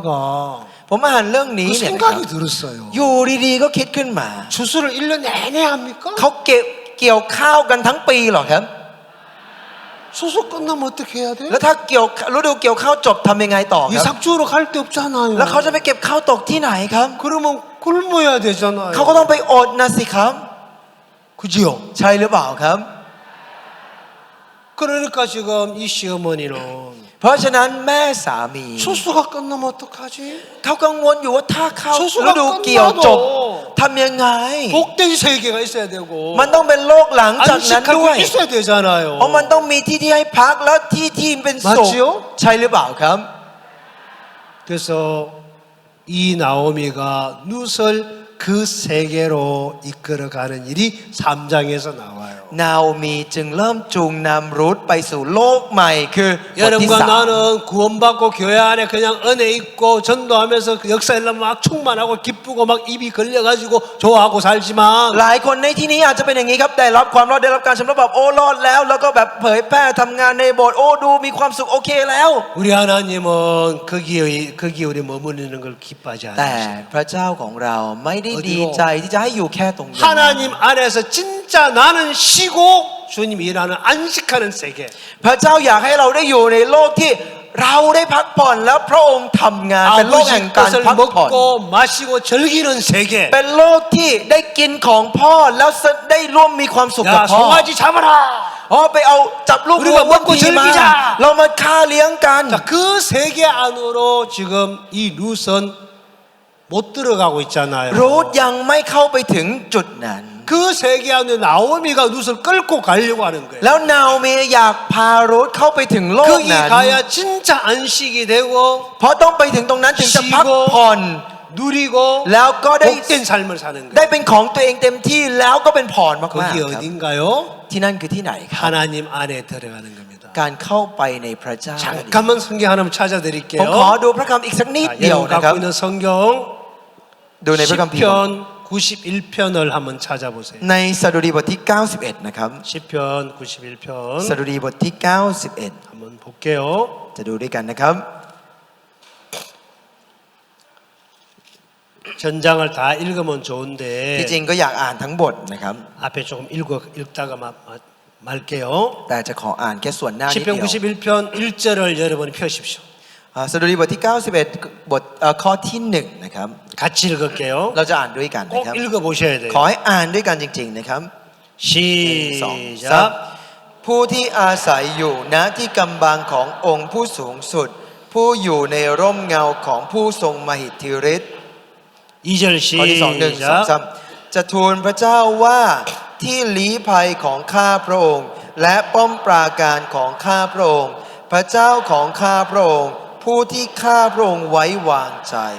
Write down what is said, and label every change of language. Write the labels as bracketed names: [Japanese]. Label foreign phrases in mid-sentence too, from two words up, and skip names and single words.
[Thai] ผมอ่านเรื่องนี้ [Korean] 그 [Thai] เนี่ยนะครับ [Korean] 생각이 들었어요. [Thai] อยู่ดีๆก็คิดขึ้นมา [Korean] 추수를 1년 내내 합니까? [Thai] เขาเก็บเกี่ยวข้าวกันทั้งปีเหรอครับ [Korean] 추수 끝나면 어떻게 해야 돼? [Thai] แล้วถ้าฤดูเกี่ยวข้าวจบทำยังไงต่อครับ [Korean] 이삭 주우러 갈 데 없잖아요. [Thai] แล้วเขาจะไปเก็บข้าวตกที่ไหนครับ [Korean] 그러면 굶어야 되잖아요. [Thai] เขาก็ต้องไปอดนะสิครับ [Korean] 그지요? [Thai] ใช่หรือเปล่าครับ [Korean] 그러니까 지금 이 시어머니는 [Thai] เพราะฉะนั้นแม่สามี [Korean] 추수가 끝나면 어떡하지? [Thai] เขากังวลอยู่ว่าถ้าข้าว [Korean] 추수가 [Thai] ฤดูเกี่ยวจบ [Korean] 끝나도 [Thai] ทำยังไง [Korean] 복된 세계가 있어야 되고 [Thai] มันต้องเป็นโลกหลังจากนั้นด้ว [Korean] 안식할 [Thai] ย [Korean] 게 있어야 되잖아요. [Thai] เพราะมันต้องมีที่ที่ให้พักแล้วที่เป็นสุข [Korean] 맞지요? [Thai] ใช่หรือเปล่าครับ [Korean] 그래서 이 나오미가 룻을 그 세계로 이끌어가는 일이 3장에서 나와요. [Thai] นาโอมีจึงเริ่มจูงนำรุธไปสู่โลกใหม่คือบทที่ [Korean] 여러분과 [Thai] สาม [Korean] 나는 구원받고 교회 안에 그냥 은혜 있고 전도하면서 그 역사 일로 막 충만하고 기쁘고 막 입이 걸려가지고 좋아하고 살지만 [Thai] หลายคนในที่นี้อาจจะเป็นอย่างนี้ครับได้รับความรอดได้รับการชำระแบบโอ้รอดแล้วแล้วก็แบบเผยแพร่ทำงานในโบสถ์โอ้ดูมีความสุขโอเคแล้ว [Korean] 우리 하나님은 거기에 우리 머무르는 걸 기뻐하지 [Thai] แต่ [Korean] 않으시죠. [Thai] พระเจ้าของเราไม่ได้ดีใจที่จะให้อยู่แค่ตรงนี้ [Korean] 하나님 안에서 진짜 나는 쉬고 주님 일하는 안식하는 세계. [Thai] พระเจ้าอยากให้เราได้อยู่ในโลกที่เราได้พักผ่อนแล้วพระองค์ทำงานเป็นโลกแห่ง [Korean] 아버지 [Thai] การ [Korean] 것을 [Thai] พักผ่อน [Korean] 먹고 마시고 즐기는 세계. [Thai] เป็นโลกที่ได้กินของพ่อแล้วได้ร่วมมีความสุขกับ [Korean] 야 [Thai] พ่อ [Korean] 송아지 잡아라. [Thai] อ๋อไปเอาจับลูกวัว [Korean] 우리가 [Thai] วัว [Korean] 먹고 [Thai] ทีมา [Korean] 즐기자 [Thai] เรามาฆ่าเลี้ยงกัน [Korean] 자, 그 세계 안으로 지금 이 룻은 못 들어가고 있잖아요. [Thai] รูธยังไม่เข้าไปถึงจุดนั้น [Korean] 그 세계 안에 나오미가 룻을 끌고 가려고 하는 거예요. [Thai] แล้วนาโอมีอยากพารูธเข้าไปถึงโลก [Korean] 거기 [Thai] นั้น [Korean] 가야 진짜 안식이 되고 [Thai] เพราะต้องไปถึงตรงนั้นถึงจะพักผ่อน [Korean] 누리고 [Thai] แล้วก็ได้ [Korean] 복된 삶을 사는 [Thai] ได้ [Korean] 거예요. [Thai] เป็นของตัวเองเต็มที่แล้วก็เป็นพรมาก [Korean] 거기 [Thai] ๆครับ [Korean] 어딘가요? [Thai] ที่นั่นคือที่ไหนครับ [Korean] 하나님 안에 들어가는 겁니다. [Thai] การเข้าไปในพระเจ้า [Korean] 잠깐만 성경 하나만 [Thai] ผม [Korean] 찾아드릴게요. [Thai] ขอดูพระคำอีกสักนิด [Korean] 자, [Thai] เดียว [Korean] 여러분 [Thai] นะครับ [Korean] 갖고 있는 성경 [Thai] ดูในพระคัมภีร์ [Korean] 10편 91편을 한번 찾아보세요. [Thai] ในสดุดีบทที่ 91 นะครับ [Korean] 10편 91편 [Thai] สดุดีบทที่ 91 [Korean] 한번 볼게요. [Thai] จะดูด้วยกันนะครับ [Korean] 전장을 다 읽으면 [Thai] ที่ [Korean] 좋은데 [Thai] จริงก็อยากอ่านทั้งบทนะครับ [Korean] 앞에 조금 읽다가 말게요. [Thai] แต่จะขออ่านแค่ส่วนหน้านิด [Korean] 10편 [Thai] เดียว [Korean] 91편 1절을 여러분이 펴십시오. [Thai] สดุดีบทที่ 91 บทข้อที่1นะครับ [Korean] 같이 읽을게요. [Thai] เราจะอ่านด้วยกันนะ [Korean] 꼭 [Thai] ครับ [Korean] 읽어보셔야 돼요. [Thai] ขอให้อ่านด้วยกันจริง ๆ นะครับ [Korean] 시작. [Thai] ผู้ที่อาศัยอยู่ณที่กำบังขององค์ผู้สูงสุด ผู้อยู่ในร่มเงาของผู้ทรงมหิทธิฤทธิ์ [Korean] 2절 [Thai] ข้อที่2 1 2 [Korean] 시작. [Thai] 3จะทูลพระเจ้าว่าที่ลี้ภัยของข้าพระองค์ และป้อมปราการของข้าพระองค์ พระเจ้าของข้าพระองค์ ผู้ที่ข้าพระองค์ไว้วางใจ